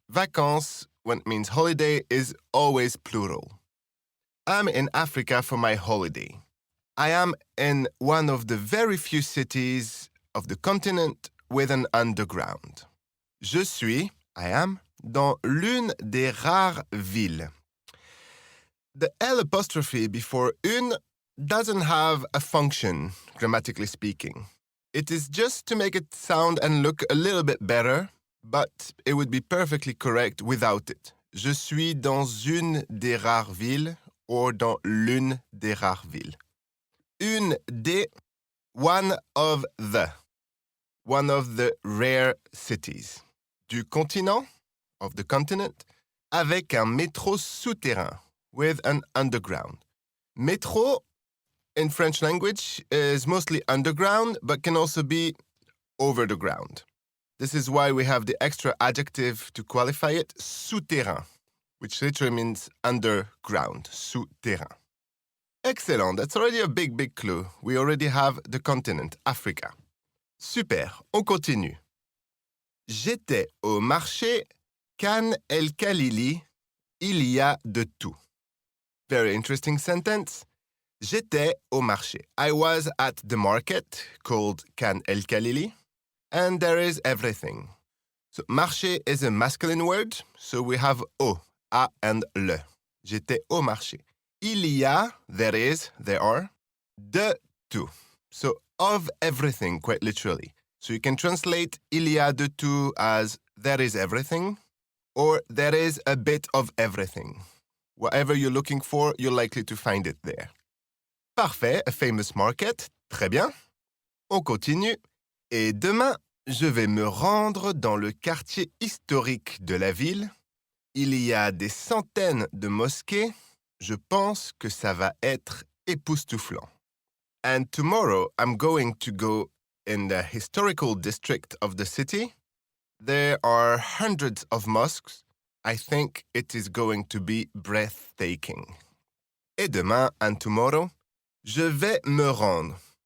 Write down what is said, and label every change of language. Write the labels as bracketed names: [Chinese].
[English] Vacances, when it means holiday, is always plural. I'm in Africa for my holiday. I am in one of the very few cities of the continent with an underground. [French] Je suis, [English] I am, [French] dans l'une des rares villes. [English] The L apostrophe before une doesn't have a function, grammatically speaking. It is just to make it sound and look a little bit better, but it would be perfectly correct without it. Je suis dans une des rares villes or dans l'une des rares villes. [French] Une des, [English] one of the rare cities. [French] Du continent, [English] of the continent, [French] avec un métro souterrain, [English] with an underground. Métro, in French language, is mostly underground, but can also be over the ground. This is why we have the extra adjective to qualify it, souterrain, which literally means underground, souterrain. Excellent, that's already a big clue. We already have the continent, Africa. [French] Super, on continue. J'étais au marché Khan el-Khalili, il y a de tout. [English] Very interesting sentence. [French] J'étais au marché. [English] I was at the market called Khan el-Khalili, and there is everything. So, marché is a masculine word, so we have au, a and le. [French] J'étais au marché. Il y a, [English] there is, there are. [French] De tout. [English] So of everything, quite literally. So you can translate [French] il y a de tout [English] as there is everything, or there is a bit of everything. Whatever you're looking for, you're likely to find it there. Parfait, a famous market. [French] Très bien. On continue. Et demain, je vais me rendre dans le quartier historique de la ville. Il y a des centaines de mosquées. Je pense que ça va être époustouflant. [English] And tomorrow, I'm going to go in the historical district of the city. There are hundreds of mosques. I think it is going to be breathtaking. [French] Et demain, [English] and tomorrow, [French] je vais me rendre.